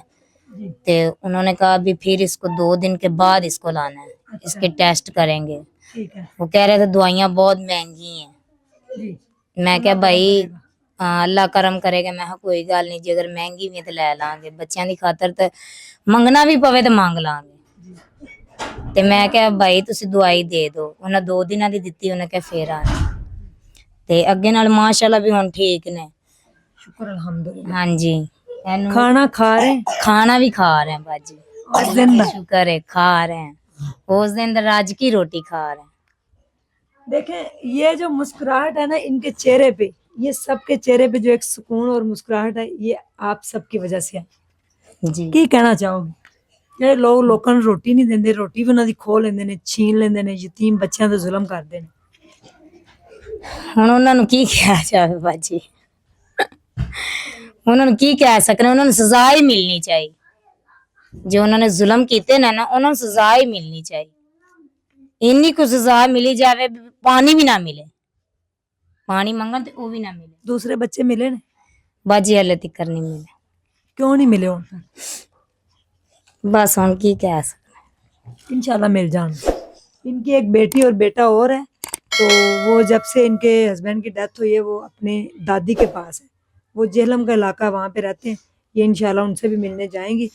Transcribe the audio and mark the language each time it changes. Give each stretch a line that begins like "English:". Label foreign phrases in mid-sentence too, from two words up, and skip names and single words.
Urdu: جی تے انہوں نے کہا بھی پھر اس کو 2 دن کے بعد اس کو لانا ہے, اس کے ٹیسٹ کریں گے. ٹھیک ہے وہ کہہ رہے تھے دوائیاں بہت مہنگی ہیں. جی. میں کہا بھائی اللہ کرم کرے گا.
Punjabi: میں کہا کوئی گل نہیں جی, اگر مہنگی بھی تے لے لیں گے, بچیاں دی خاطر تے منگنا بھی پوے تے مانگ لیں گے. تے میں کہا بھائی تسی دوائی دے دو. انہاں 2 دناں دی دتی, انہاں کہ پھر آنا. تے اگے نال ماشاءاللہ بھی ہن ٹھیک نے. شکر الحمدللہ. ہاں جی,
Urdu: کھانا کھا رہے ہیں کھانا بھی کھا رہے ہیں باجی, اس دن اللہ کا شکر ہے, کھا رہے ہیں. اس دن راج کی روٹی کھا رہے ہیں. دیکھیں یہ جو مسکراہٹ ہے نا ان کے چہرے پہ, یہ سب کے چہرے پہ جو ایک سکون اور مسکراہٹ ہے, یہ آپ سب کی وجہ سے ہے. جی
Punjabi: کی کہنا چاہو گے؟ ਜਿਹੜੇ ਲੋਕ ਲੋਕਾਂ ਨੂੰ ਰੋਟੀ ਨਹੀਂ ਦਿੰਦੇ, ਰੋਟੀ ਵੀ ਉਹਨਾਂ ਦੀ ਖੋਹ ਲੈਂਦੇ ਨੇ, ਛੀਨ ਲੈਂਦੇ ਨੇ, ਯਤੀਮ ਬੱਚਿਆਂ ਤੇ ਜ਼ੁਲਮ ਕਰਦੇ ਨੇ. ਹੁਣ ਉਹਨਾਂ ਨੂੰ ਕੀ ਕਿਹਾ ਜਾਵੇ ਬਾਜੀ, ਉਹਨਾਂ ਨੂੰ ਕੀ ਕਹਿ ਸਕਨੇ. ਉਹਨਾਂ ਨੂੰ ਸਜ਼ਾ ਹੀ ਮਿਲਣੀ ਚਾਹੀਦੀ. ਜੋ ਉਹਨਾਂ ਨੇ ਜ਼ੁਲਮ ਕੀਤੇ ਨੇ ਨਾ, ਉਹਨਾਂ ਨੂੰ ਸਜ਼ਾ ਹੀ ਮਿਲਣੀ ਚਾਹੀਦੀ. ਇੰਨੀ ਕੁ ਸਜ਼ਾ ਮਿਲੀ ਜਾਵੇ, ਪਾਣੀ ਵੀ ਨਾ ਮਿਲੇ, ਪਾਣੀ ਮੰਗਣ ਤੇ ਉਹ ਵੀ ਨਾ ਮਿਲੇ. ਦੂਸਰੇ ਬੱਚੇ ਮਿਲੇ ਨੇ? ਬਾਜੀ ਹਲੇ ਤੱਕ ਨਹੀਂ ਮਿਲੇ. ਕਿਉਂ ਨਹੀਂ ਮਿਲੇ ਹੁਣ ਤੱਕ? بس ہم کی کہہ سکتے. انشاءاللہ مل جان.
Urdu: ان کی ایک بیٹی اور بیٹا اور ہے، تو وہ جب سے ان کے ہسبینڈ کی ڈیتھ ہوئی ہے وہ اپنے دادی کے پاس ہے. وہ جہلم کا علاقہ، وہاں پہ رہتے ہیں۔ یہ انشاءاللہ ان سے بھی ملنے جائیں گی.